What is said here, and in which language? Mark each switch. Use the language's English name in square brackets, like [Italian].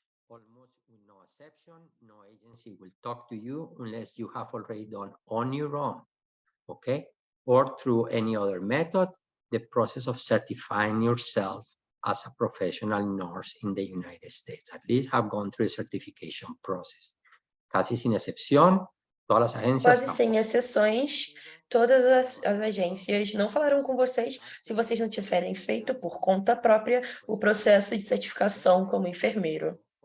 [English] Almost with no exception, no agency will talk to you unless you have already done on your own, okay? Or through any other method, the process of certifying yourself as a professional nurse in the United States. At least have gone through a certification process. [Spanish] Casi sin excepción, todas las agencias... [Portuguese] Quase sem exceções, todas as agências não falarão com vocês se vocês não tiverem feito por conta própria o processo de certificação como enfermeiro.